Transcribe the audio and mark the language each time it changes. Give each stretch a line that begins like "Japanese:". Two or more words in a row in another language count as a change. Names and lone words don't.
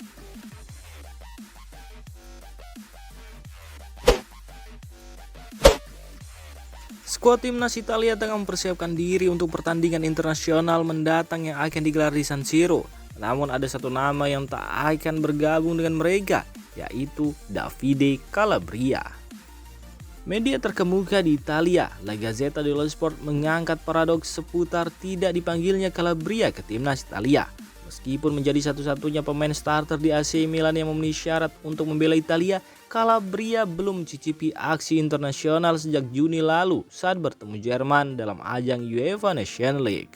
Indonesian: Skuad timnas Italia tengah mempersiapkan diri untuk pertandingan internasional mendatang yang akan digelar di San Siro. Namun ada satu nama yang tak akan bergabung dengan mereka, yaitu Davide Calabria. Media terkemuka di Italia, La Gazzetta dello Sport, mengangkat paradoks seputar tidak dipanggilnya Calabria ke timnas Italia. Meskipun menjadi satu-satunya pemain starter di AC Milan yang memenuhi syarat untuk membela Italia, Calabria belum mencicipi aksi internasional sejak Juni lalu saat bertemu Jerman dalam ajang UEFA Nations League.